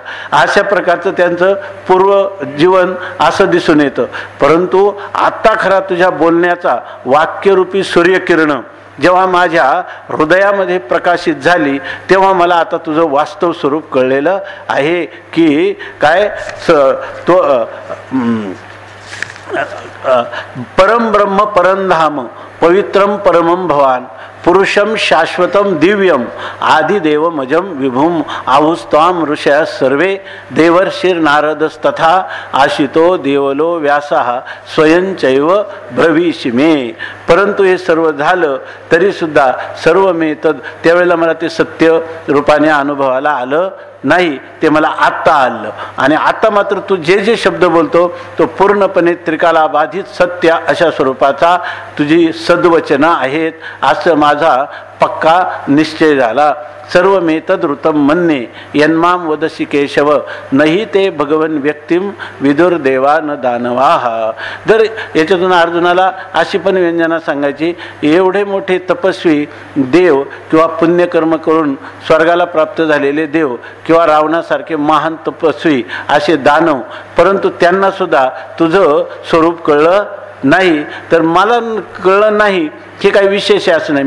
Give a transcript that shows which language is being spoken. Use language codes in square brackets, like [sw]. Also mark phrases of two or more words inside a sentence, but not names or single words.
[mr] अशा प्रकारचं त्यांचं पूर्व जीवन असं दिसून येतं. परंतु आत्ता खरा तुझ्या बोलण्याचा वाक्यरूपी सूर्यकिरण जेव्हा माझ्या हृदयामध्ये प्रकाशित झाली तेव्हा मला आता तुझं वास्तव स्वरूप कळलेलं आहे की काय तो [sa] परम ब्रह्म परमधाम पवित्रम परमम भवान पुरुषम शाश्वतम दिव्यम आदिदेवमजम विभुम आहुस्त्वाम ऋषया सर्वे देवर्षिर्नारदस्तथा आशितो देवलो व्यासः स्वयंचैव भविष्यमे. [mr] परंतु हे सर्व झालं तरीसुद्धा [sa] सर्व मे तद [mr] त्यावेळेला मला ते सत्य रूपाने अनुभवाला आलं नाही, ते मला आत्ता आलं. आणि आता मात्र तू जे जे शब्द बोलतो तो पूर्णपणे त्रिकालाबाधित सत्य अशा स्वरूपाचा तुझी सद्वचनं आहेत असं माझा पक्का निश्चय झाला. [sa] सर्व मे तदृतम मन्ये यन्माम वदसी केशव नाही ते भगवन व्यक्तिम विदुर्देवा न दानवाह. [mr] जर याच्यातून अर्जुनाला अशी पण व्यंजना सांगायची, एवढे मोठे तपस्वी देव किंवा पुण्यकर्म करून स्वर्गाला प्राप्त झालेले देव किंवा रावणासारखे महान तपस्वी असे दानव, परंतु त्यांना सुद्धा तुझं स्वरूप कळलं नाही, तर मला कळलं नाही हे काही विशेष असं नाही.